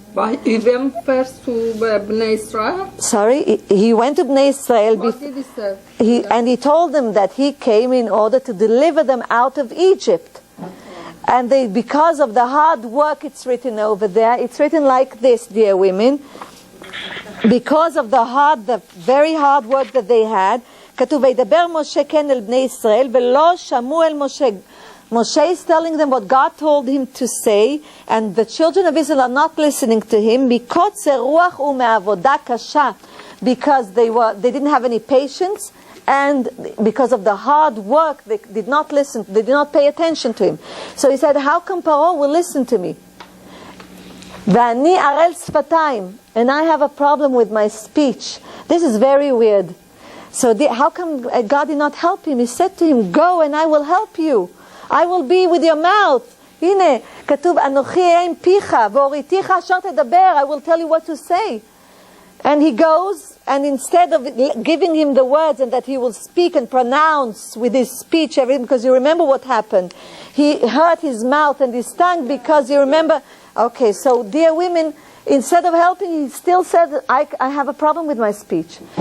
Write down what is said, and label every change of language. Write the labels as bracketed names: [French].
[English] But he went first to Bnei Israel? Sorry, he went to Bnei Israel. What did he say? And he told them that he came in order to deliver them out of Egypt. And because of the hard work, it's written over there. It's written like this, dear women. Because of the very hard work that they had, [Hebrew] כתוב, וידבר משה כן אל בני ישראל, ולא שמעו אל משה. [English] Moshe is telling them what God told him to say, and the children of Israel are not listening to him, [Hebrew] מקוצר רוח ומעבודה קשה, [English] because they didn't have any patience, and because of the hard work, they did not listen, they did not pay attention to him. So he said, how come Paro will listen to me? [Hebrew] ואני ערל שפתיים, [English] and I have a problem with my speech. This is very weird. So how come God did not help him? He said to him, go and I will help you. I will be with your mouth. [Hebrew] הנה, כתוב, אנוכי אהיה עם פיך, והוריתיך אשר תדבר, [English] I will tell you what to say. And he goes, and instead of giving him the words and that he will speak and pronounce with his speech everything, because you remember what happened. He hurt his mouth and his tongue because you remember. Okay, so dear women, instead of helping, he still said, I have a problem with my speech.